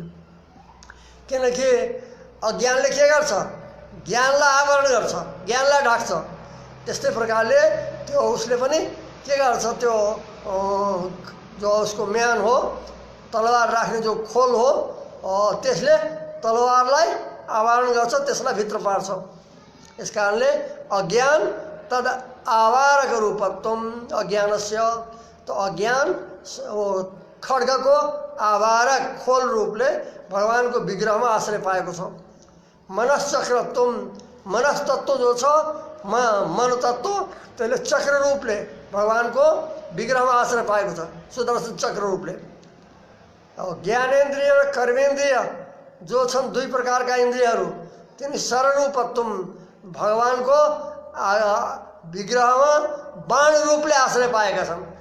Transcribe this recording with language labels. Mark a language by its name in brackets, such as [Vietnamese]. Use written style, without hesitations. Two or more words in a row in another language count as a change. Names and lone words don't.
[Nepali] किनकि अज्ञानले के गर्छ ज्ञानलाई आवरण गर्छ, ज्ञानलाई ढाक्छ। त्यस्तै प्रकारले त्यो उसले पनि के गर्छ त्यो जो उसको म्यान हो तलवार राख्ने जो खोल हो त्यसले तलवारलाई आवरण गर्छ, त्यसलाई भित्र पार्छ। यस कारणले अज्ञान [Sanskrit] तद आवारक रूपत्वम अज्ञानस्य [Nepali] तो अज्ञान खड्गको आवारक खोल रूपले भगवानको विग्रहमा आश्रय पाएको छ। मनश्चक्रत्वम मनस्तत्व जो छ मनतत्व त्यसले चक्र रूपले भगवानको विग्रहमा आश्रय पाएको छ, सुदर्शन चक्र रूपले। ज्ञानेन्द्रिय र कर्मेन्द्रिय जो छन् दुई प्रकारका इन्द्रियहरू तिनी सररूपत्वम भगवानको विग्रहमा बाण रूपले आश्रय पाएका छन्।